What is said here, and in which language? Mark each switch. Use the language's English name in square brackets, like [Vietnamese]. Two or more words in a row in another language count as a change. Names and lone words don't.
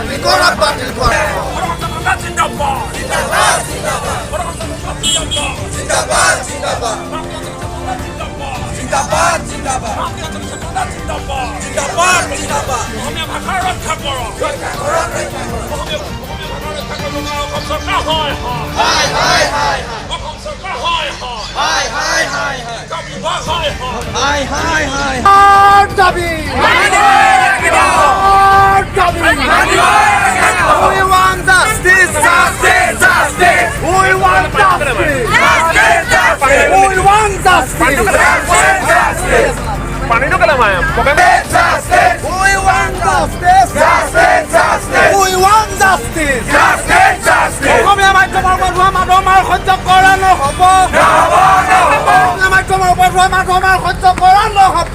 [Assamese] অসমীয়া ভাষা ৰক্ষা কৰক। অসম চৰকাৰ হয়। অসম চৰকাৰ হয়। বিভাগ হয়। [English] দাবী We want justice. We want justice. We want justice. [Assamese] পানীটো কেলে মায়ে [English] We want justice. We want justice. [Assamese] অসমীয়া মাধ্যমৰ পঢ়ুৱা মানুহৰ সহ্য কৰা নহ'ব। অসমীয়া মাধ্যমৰ পঢ়ুৱা মানুহৰ সহ্য কৰা নহ'ব।